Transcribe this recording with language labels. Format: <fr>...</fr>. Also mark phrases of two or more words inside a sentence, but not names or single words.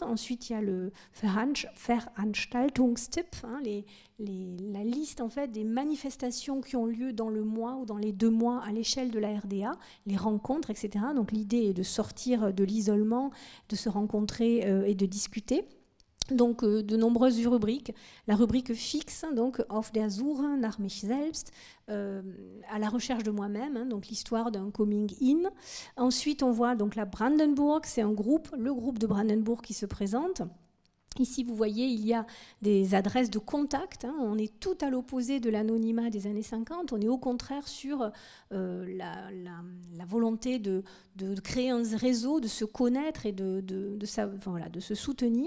<fr>Ensuite, il y a le Veranstaltungstipp, la liste en fait des manifestations qui ont lieu dans le mois ou dans les 2 mois à l'échelle de la RDA, les rencontres, etc. Donc l'idée est de sortir de l'isolement, de se rencontrer et de discuter. Donc de nombreuses rubriques. La rubrique fixe, donc</fr> <de>Auf der Suche nach mich selbst,</de> <fr>à la recherche de moi-même, donc l'histoire d'un</fr> <en>coming in.</en> <fr>Ensuite, on voit donc la Brandenburg, c'est le groupe de Brandenburg qui se présente. Ici, vous voyez, il y a des adresses de contact. On est tout à l'opposé de l'anonymat des années 50. On est au contraire sur la volonté de créer un réseau, de se connaître et de se soutenir.</fr>